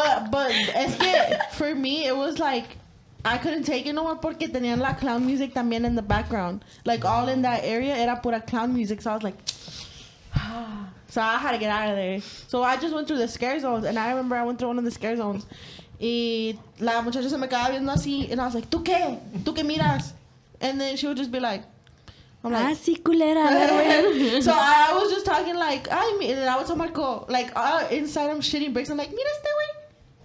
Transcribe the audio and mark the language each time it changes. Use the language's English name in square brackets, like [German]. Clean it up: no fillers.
[English] But [Spanish] es que [English] for me it was like I couldn't take it no more [Spanish] porque tenían la [English] clown music [Spanish] también [English] in the background. Like all in that area [Spanish] era pura [English] clown music. So I was like, so I had to get out of there. So I just went through the scare zones, and I remember I went through one of the scare zones. [Spanish] Y la muchacha se me quedaba viendo así, [English] and I was like, [Spanish] ¿tú qué? ¿Tú qué miras? [English] And then she would just be like, I'm like, [Spanish] sí, culera. A ver, güey. [English] so I was just talking like, and I would tell Marco, like, inside I'm shitting bricks. I'm like, [Spanish] mira este güey.